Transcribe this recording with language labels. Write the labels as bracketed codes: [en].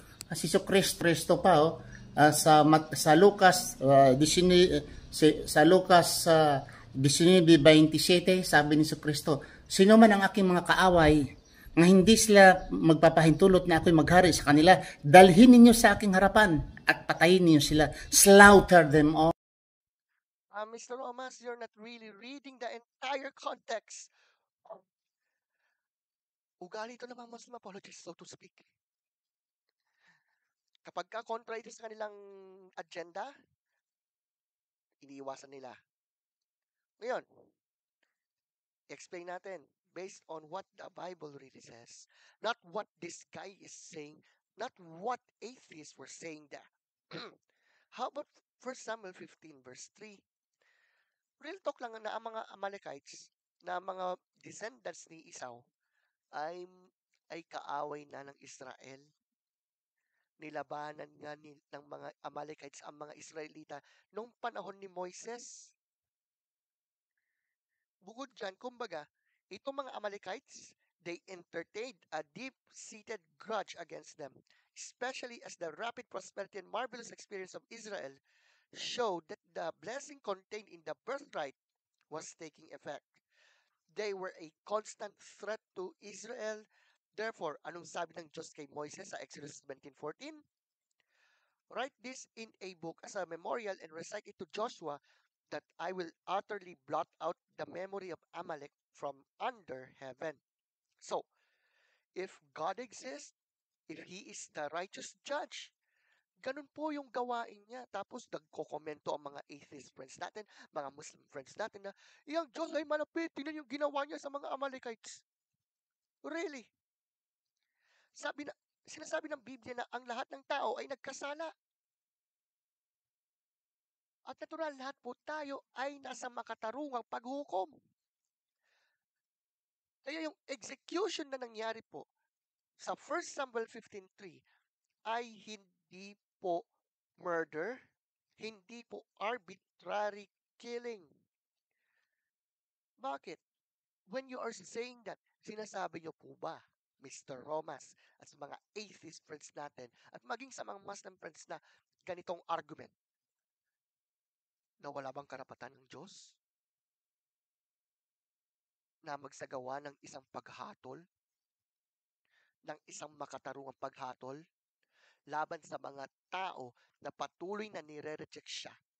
[tl] Kasi si Kristo pa, sa Lucas 19, sa Lucas 19:27, sabi ni Kristo, sino man ang aking mga kaaway nga hindi sila magpapahintulot na ako'y maghari sa kanila, dalhin ninyo sa aking harapan at patayin ninyo sila. [en] Slaughter them all. Mr. Romas, you're not really reading the entire context. [tl] Ugali ito ng mga Muslim apologists, so to speak. Kapag kontra ito sa kanilang agenda, iniiwasan nila. Ngayon, [en] explain [tl] natin [en] based on what the Bible really says, not what this guy is saying, not what atheists were saying there. How about 1 Samuel 15 verse 3? Real talk [tl] lang na ang mga Amalekites, na mga descendants ni Esau, ay kaaway na ng Israel. Nilabanan nga ng mga Amalekites ang mga Israelita nung panahon ni Moises. Bukod dyan, kumbaga, itong mga Amalekites, [en] they entertained a deep-seated grudge against them, especially as the rapid prosperity and marvelous experience of Israel showed that the blessing contained in the birthright was taking effect. They were a constant threat to Israel. Therefore, [tl] anong sabi ng Diyos kay Moises sa Exodus 17:14? [en] Write this in a book as a memorial and recite it to Joshua, that I will utterly blot out the memory of Amalek from under heaven. So, if God exists, if He is the righteous judge, [tl] ganun po yung gawain niya. Tapos nagko-komento ang mga atheist friends natin, mga Muslim friends natin na, yung Diyos ay malapit, tingnan yung ginawa niya sa mga Amalekites. [en] Really? [tl] Sinasabi ng Biblia na ang lahat ng tao ay nagkasala. At natural, lahat po tayo ay nasa makatarungang paghukom. Kaya yung execution na nangyari po sa 1 Samuel 15:3 ay hindi po murder, hindi po arbitrary killing. Bakit? [en] When you are saying that, [tl] sinasabi niyo po ba, Mr. Romas, at sa mga atheist friends natin, at maging sa mga Muslim friends na ganitong argument, na wala bang karapatan ng Diyos na magsagawa ng isang paghatol, ng isang makatarungang paghatol laban sa mga tao na patuloy na nire-reject siya?